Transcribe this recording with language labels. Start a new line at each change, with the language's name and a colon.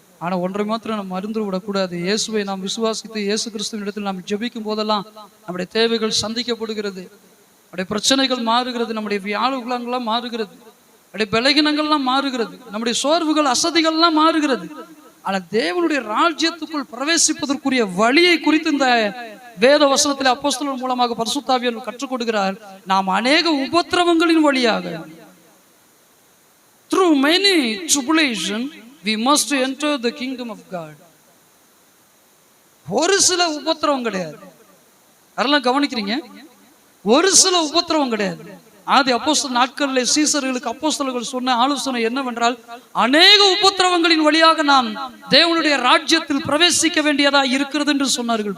Tamil: ஆனா ஒன்றை மாத்திரம் நம்ம மறந்து விடக்கூடாது. இயேசுவை நாம் விசுவாசித்து இயேசு கிறிஸ்துவின் இடத்தில் நாம் ஜெபிக்கும் போதெல்லாம் நம்முடைய தேவைகள் சந்திக்கப்படுகிறது, நம்முடைய பிரச்சனைகள் மாறுகிறது, நம்முடைய வியாழங்கள்லாம் மாறுகிறது, நம்முடைய பலகீனங்கள்லாம் மாறுகிறது, நம்முடைய சோர்வுகள் அசதிகள்லாம் மாறுகிறது. ஆனா தேவனுடைய ராஜ்யத்துக்குள் பிரவேசிப்பதற்குரிய வழியை குறித்து இந்த வேத வசனத்தில் அப்போஸ்தலர் மூலமாக பரிசுத்த ஆவியானவர் கற்றுக் கொடுக்கிறார். நாம் அநேக உபத்திரவங்களின் வழியாக,
English: through many tribulation we must enter the kingdom of God.
Tamil: ஒரு சில உபத்திரவம் கிடையாது, அதெல்லாம் கவனிக்கிறீங்க. ஒரு சில உபத்திரவம் கிடையாது. ஆதி அப்போஸ்தலர் நாட்களில் சீசர்களுக்கு அப்போஸ்தலர்கள் சொன்ன ஆலோசனை என்னவென்றால், அநேக உபத்திரவங்களின் வழியாக நாம் தேவனுடைய ராஜ்யத்தில் பிரவேசிக்க வேண்டியதா இருக்கிறது என்று சொன்னார்கள்.